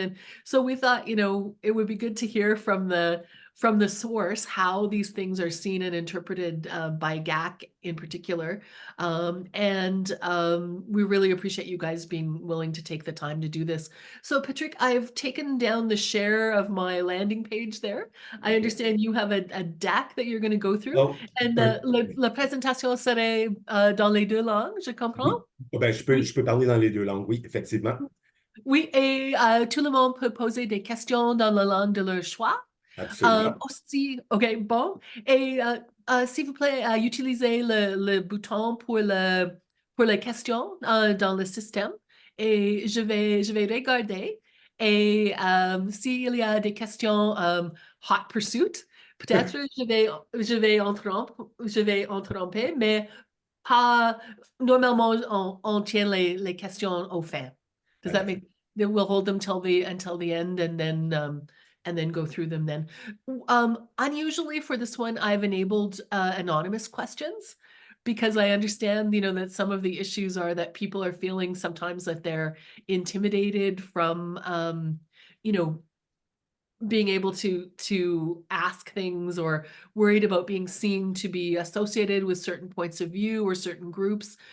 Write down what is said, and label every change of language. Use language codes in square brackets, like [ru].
[en] And so we thought, you know, it would be good to hear from the source how these things are seen and interpreted by GAC in particular. We really appreciate you guys being willing to take the time to do this. So Patrick, I've taken down the share of my landing page there. I understand you have a deck that you're going to go through. Oh, [fr] And la présentation serait dans les deux langues, je comprends? oui. Ben, je peux parler dans les deux langues, oui, effectivement. Oui, et tout le monde peut poser des questions dans la langue de leur choix. Absolument. Aussi, OK, bon. Et s'il vous plaît, utilisez le bouton pour les questions dans le système. Et je vais regarder. Et s'il y a des questions [en] hot pursuit, [fr] peut-être je vais interrompre, mais pas normalement on tient les questions au fin. [en] Does that make? We'll hold them until the end, and then go through them then. Unusually for this one, I've enabled anonymous questions because I understand, you know, that some of the issues are that people are feeling sometimes that they're intimidated from, you know, being able to ask things, or worried about being seen to be associated with certain points of view or certain groups.